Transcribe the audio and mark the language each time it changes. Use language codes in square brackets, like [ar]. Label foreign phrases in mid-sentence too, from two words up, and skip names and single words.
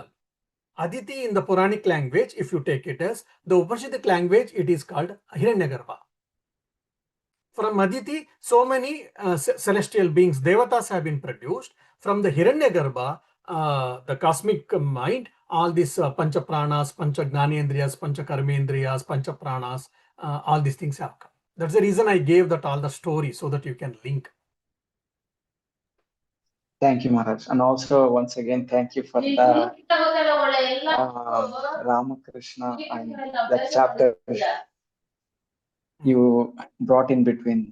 [en] Aditi in the Puranic language, if you take it as the Upanishadic language, it is called Hiranyagarbha. From Aditi, so many celestial beings, Devatas have been produced. From the Hiranyagarbha, the cosmic mind, all these [sa] pancha pranas, pancha gnanendriyas, pancha karmendriyas, pancha pranas, [en] all these things have come. That's the reason I gave that all the story, so that you can link. Thank you, Maharaj. And also, once again, thank you for the Ramakrishna and that chapter you brought in between.